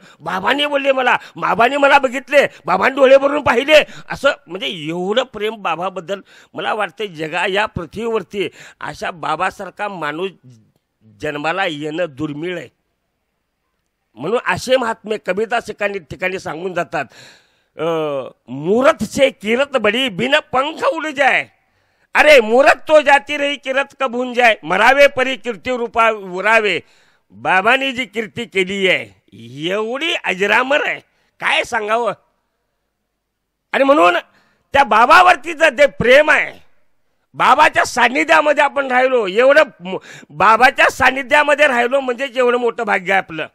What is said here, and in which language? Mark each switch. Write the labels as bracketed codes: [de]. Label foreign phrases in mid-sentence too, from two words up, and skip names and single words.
[mr] बाबांनी बोलले मला, बाबांनी मला बघितले, बाबांनी डोळे भरून पाहिले, असं म्हणजे एवढं प्रेम बाबाबद्दल. मला वाटतं जगा या पृथ्वीवरती अशा बाबासारखा माणूस जन्माला येणं दुर्मिळ आहे. म्हणून असे महात्मे कबीरदास ठिकाणी सांगून जातात, [hi] मूरत से किरत बड़ी बिन पंख उड़ जाए, अरे मूरत तो जाती रही किरत कब भून जाए, [mr] मरावे परी कीर्ती रूपा उरावे. बाबांनी जी कीर्ती केली आहे एवढी अजरामर आहे, काय सांगावं. आणि म्हणून त्या बाबावरतीचं जे प्रेम आहे, बाबाच्या सान्निध्यामध्ये आपण राहिलो, एवढं बाबाच्या सान्निध्यामध्ये राहिलो म्हणजे एवढं मोठं भाग्य आहे आपलं.